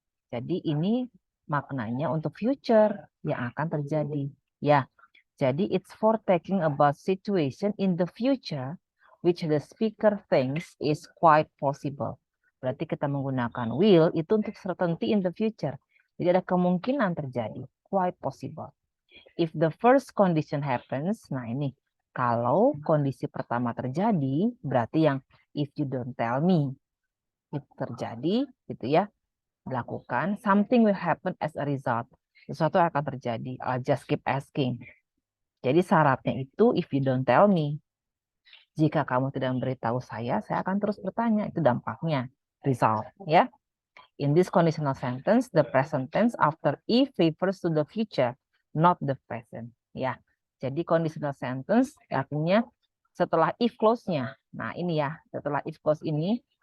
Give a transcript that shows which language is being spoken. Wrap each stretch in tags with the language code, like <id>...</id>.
<id>Jadi ini maknanya untuk future yang akan terjadi, ya. Jadi</id> <en>it's for talking about situation in the future which the speaker thinks is quite possible.</en> <id>Berarti kita menggunakan will itu untuk</id> <en>certainty in the future.</en> <id>Jadi ada kemungkinan terjadi,</id> <en>quite possible. If the first condition happens,</en> <id>nah ini kalau kondisi pertama terjadi, berarti yang</id> <en>if you don't tell me</en> <id>itu terjadi, gitu ya, dilakukan,</id> <en>something will happen as a result.</en> <id>Sesuatu akan terjadi.</id> <en>I'll just keep asking.</en> <id>Jadi syaratnya itu</id> <en>if you don't tell me.</en> <id>Jika kamu tidak memberitahu saya akan terus bertanya. Itu dampaknya, result, ya.</id> <en>In this conditional sentence, the present tense after if refers to the future, not the present, ya.</en> <id>Jadi conditional sentence artinya setelah if clause-nya. Nah, ini ya, setelah if clause ini</id>